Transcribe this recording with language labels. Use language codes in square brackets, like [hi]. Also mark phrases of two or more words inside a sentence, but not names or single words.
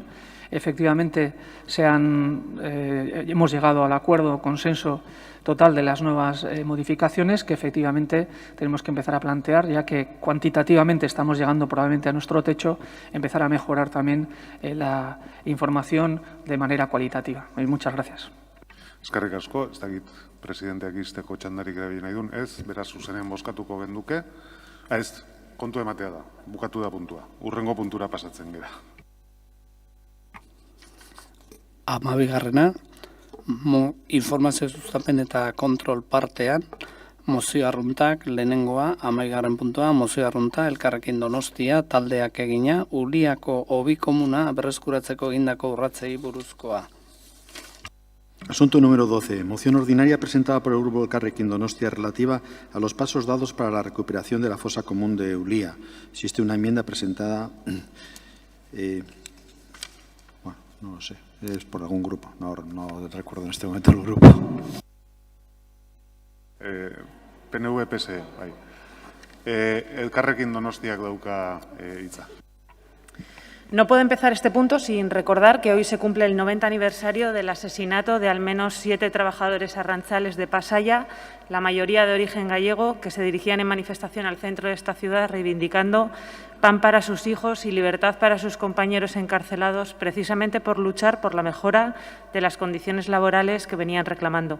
[es] Efectivamente, hemos llegado al acuerdo, consenso total de las nuevas modificaciones que efectivamente tenemos que empezar a plantear, ya que cuantitativamente estamos llegando probablemente a nuestro techo, empezar a mejorar también la información de manera cualitativa. Muchas gracias. [eu] Eskerrik asko, ez dakit presidenteak izteko txandarik erabili nahi duen, ez, beraz zuzenean bozkatuko genduke. Ez, kontu ematea da, bukatu da puntua. Hurrengo puntura pasatzen gera. 12. Informazio sustapen eta kontrol partean, mozio arruntak, lehenengoa, 11. puntua, mozio arrunta, Elkarrekin Donostia, taldeak egina, Uliako hobi komuna berreskuratzeko egindako urratzei buruzkoa. [es] Asunto número 12. Moción ordinaria presentada por el Grupo Elkarrekin Donostia relativa a los pasos dados para la recuperación de la fosa común de Ulía. Existe una enmienda presentada, no lo sé, es por algún grupo, no recuerdo en este momento el grupo. [eu] PNV-PSE, bai. Elkarrekin Donostiak dauka hitza. [es] No puedo empezar este punto sin recordar que hoy se cumple el 90 aniversario del asesinato de al menos 7 trabajadores arrantzales de Pasaia, la mayoría de origen gallego, que se dirigían en manifestación al centro de esta ciudad reivindicando pan para sus hijos y libertad para sus compañeros encarcelados, precisamente por luchar por la mejora de las condiciones laborales que venían reclamando.